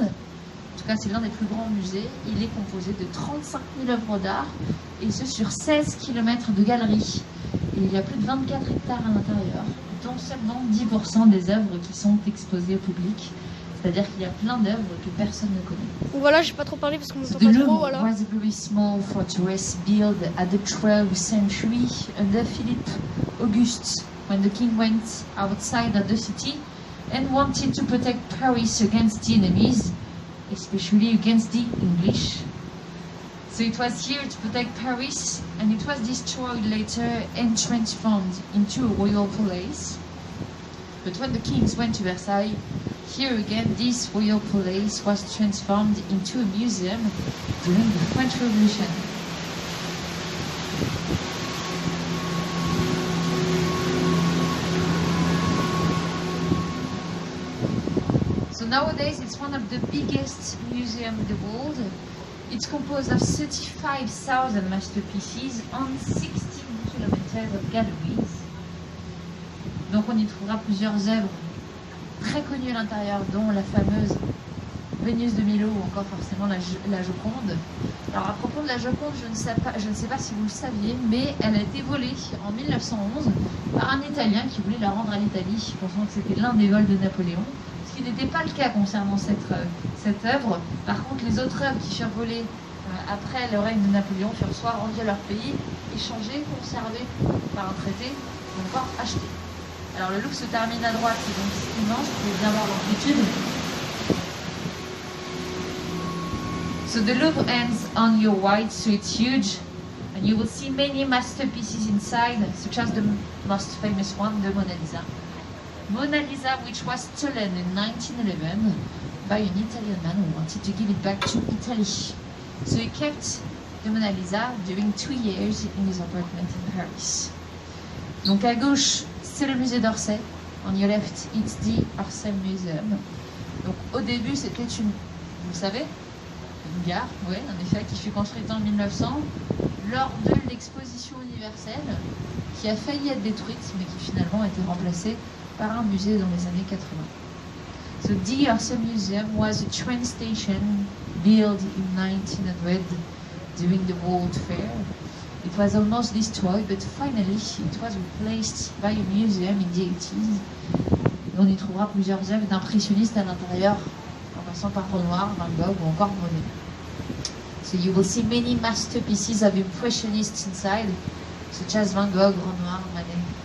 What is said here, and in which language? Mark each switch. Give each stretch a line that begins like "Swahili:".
French: En tout cas, c'est l'un des plus grands musées. Il est composé de 35 000 œuvres d'art et ce sur 16 km de galeries. Et il y a plus de 24 hectares à l'intérieur, dont seulement 10% des œuvres qui sont exposées au public. C'est-à-dire qu'il y a plein d'œuvres que personne ne connaît. Donc voilà, j'ai pas trop parlé parce qu'on m'entend
English: The
French: pas
English: Louvre
French: trop, voilà.
English: was a very small fortress built at the 12th century under Philip Augustus when the king went outside of the city and wanted to protect Paris against the enemies, especially against the English. So it was here to protect Paris and it was destroyed later and transformed into a royal palace. But when the kings went to Versailles, here again this royal palace was transformed into a museum during the French Revolution. So nowadays it's one of the biggest museums in the world. It's composed of 35,000 masterpieces on 16 kilometers of galleries.
French: Donc on y trouvera plusieurs œuvres très connues à l'intérieur, dont la fameuse Vénus de Milo ou encore forcément la Joconde. Alors à propos de la Joconde, je ne sais pas si vous le saviez, mais elle a été volée en 1911 par un Italien qui voulait la rendre à l'Italie, pensant que c'était l'un des vols de Napoléon, ce qui n'était pas le cas concernant cette œuvre. Par contre, les autres œuvres qui furent volées après le règne de Napoléon furent soit rendues à leur pays, échangées, conservées par un traité, ou encore achetées. Alors le Louvre se termine à droite, c'est donc immense, vous pouvez bien voir l'amplitude.
English: So the Louvre ends on your right, so it's huge, and you will see many masterpieces inside, such as the most famous one, the Mona Lisa. Mona Lisa, which was stolen in 1911 by an Italian man who wanted to give it back to Italy. So he kept the Mona Lisa during 2 years in his apartment in Paris.
French: Donc à gauche, c'est le musée d'Orsay.
English: On your left, it's the Orsay Museum.
French: Donc au début, c'était une, vous le savez, une gare, oui, en effet, qui fut construite en 1900 lors de l'exposition universelle, qui a failli être détruite, mais qui finalement a été remplacée par un musée dans les années 80.
English: So the Orsay Museum was a train station built in 1900 during the World Fair. It was almost destroyed, but finally it was replaced by a museum in the 80s.
French: On y trouvera plusieurs œuvres d'impressionnistes à l'intérieur, en passant par Renoir, Van Gogh ou encore Monet.
English: So you will see many masterpieces of impressionists inside, such as Van Gogh, Renoir, Monet.